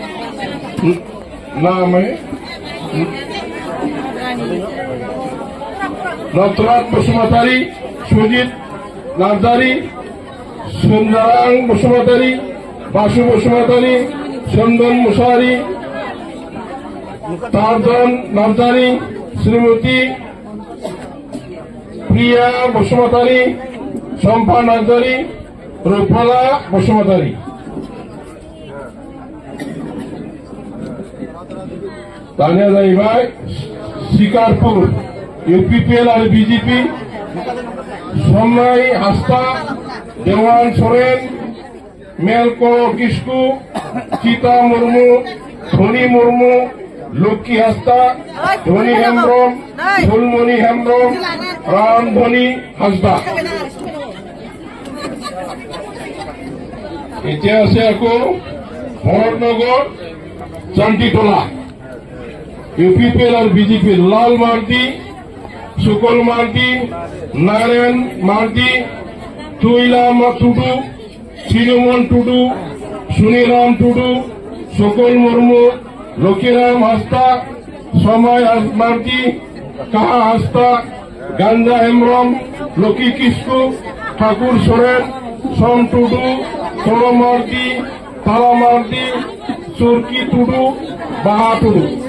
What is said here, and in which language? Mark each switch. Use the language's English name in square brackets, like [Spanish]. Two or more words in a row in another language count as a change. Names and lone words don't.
[Assamese] নটরাজ বসুমতারি, সুজিত নার্জারি, সুন্দরাং বসুমতারি, বাসু বসুমতারি, চন্দন মুসারি, তারজন নার্জারি, শ্রীমতী প্রিয়া বসুমতারি, শম্পা নার্জারি, রূপলা বসুমতারি। দাঁড়িয়ে যাইবাই শিকারপুর ইউপিপিএল আর বিজেপি, সন্ন্যাই হাসদা, দেওয়ান সোরেন, মেলকো কিস্কু, চিতা মুর্মু, ধনী মুর্মু, লক্ষ্মী হাসদা, ধনী হেমব্রম, ফুলমণি হেমব্রম, রামধনী হাসদা। এতিয়া আছে আকৌ ভৰতনগৰ চান্তিটোলা ইউপিপিএল আর বিজেপির লাল মার্তি, সুকল মার্তি, নারায়ণ মার্তি, চুইলাম টুডু, শ্রীরমন টুডু, সুনীরাম টুডু, সকল মুর্মু, লক্ষ্মীরাম হাসদা, সময় মার্তি, কাহা হাসদা, গাঞ্জা হেমব্রম, লক্ষ্মী কিস্কু, ঠাকুর সোরেন, সোম টুডু, সোম মার্তি, তালা মার্তি, চুরকি টুডু, বাহা টুডু।